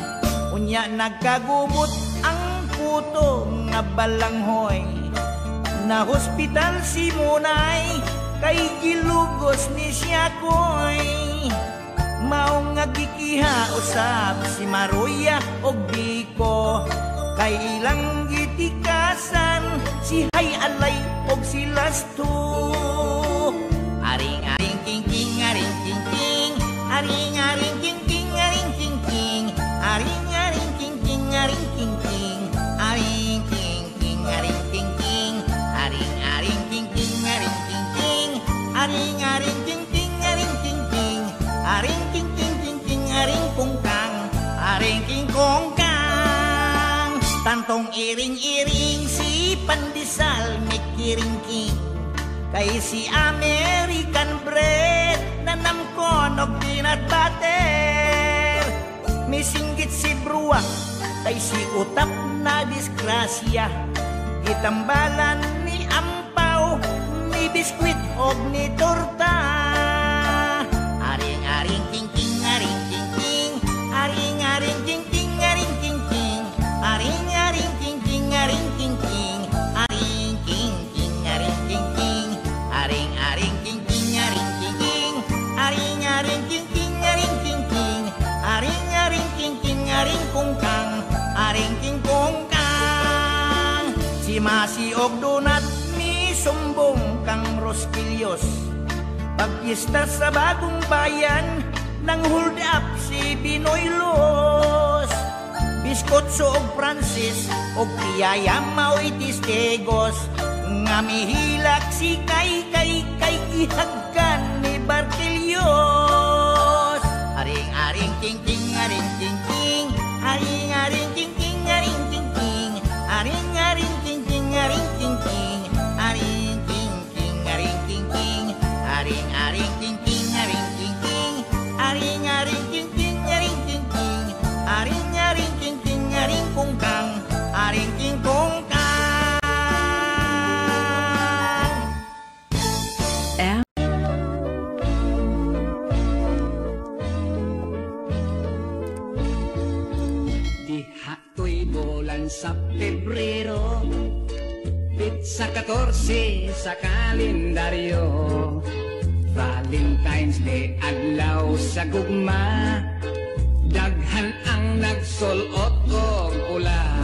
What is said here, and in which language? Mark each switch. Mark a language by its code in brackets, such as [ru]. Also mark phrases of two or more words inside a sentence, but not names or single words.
[ceb] Unya nagkagubot ang puto nga balanghoy, na hospital si Munay, kay gilugos ni Siyakoy. Mao nga gikiha usab si Maruya og Biko, kay ilang gitikasan si Hayalay og si Lasto. Aring aring king king, aring king king, aring aring king king, aring king king, aring aring king king, aring king king, aring king king, aring king king, aring aring king king, aring king king, aring aring king king, aring king king, aring king king king king, aring kungkang, aring king kongkang. Tantong iring-iring si Pandesal mikiring-king, kay si [en] American bread [ceb] nanamkon og [en] peanut butter. [ceb] Misinggit si Bruwak, kay si Utap na disgrasya, gitambalan ni Ampaw, ni biskwit og ni torta. Aring-aring king-king, aring king-king, aring-aring king-king, aring king-king, aring-aring king-king, aring king-king, aring king-king, aring king-king, aring-aring king-king, aring king-king, aring-aring king-king, aring king-king, aring-aring king-king, aring kungkang, aring king kungkang. Si Masi og Donat ni sumbong kang Roskilios, pagkista sa Bagong Bayan nang hold up si Binoy Los. Biskotso og Francis og Piyaya mao'y tistigos, nga mihilak si kay gihagkan ni Bartelios. Aring-aring king-king, aring king-king, aring-aring king-king, aring king-king, aring-aring king-king, aring king-king, aring king-king, aring king-king, aring-aring king-king, aring king-king, aring-aring king-king, aring king-king, aring-aring king-king, aring kungkang, aring king kungkang. Sa Pebrero, pizza 14 sa kalendaryo, Valentine's Day adlaw sa gugma, daghan ang nagsulot og pula.